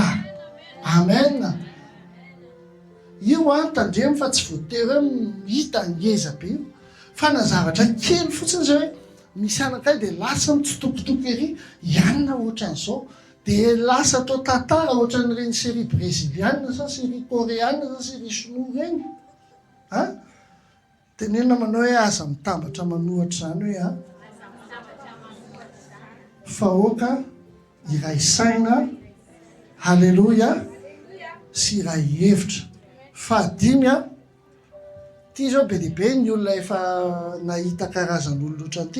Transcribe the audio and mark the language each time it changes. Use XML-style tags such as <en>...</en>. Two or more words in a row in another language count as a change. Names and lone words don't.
<mg>Amen. Io tandremo fa tsy voatery hoe mihita ngeza be io, fa na zavatra kely fotsiny zay hoe misy anakay dia lasa mitsitokotoko ery ianona ohatran'izao, dia lasa atao tantara ohatran'ireny série brésiliana sa</mg> <fr>série coréenne</fr> <mg>sa série sinoa reny. Tenenina manao hoe aza mitambatra manohatra zany hoe fahoaka iray saina, halleloja, sy iray hevitra. Fahadimy ty zao be dehibe ny olona efa nahita karazan'olona ohatran'ity.</mg>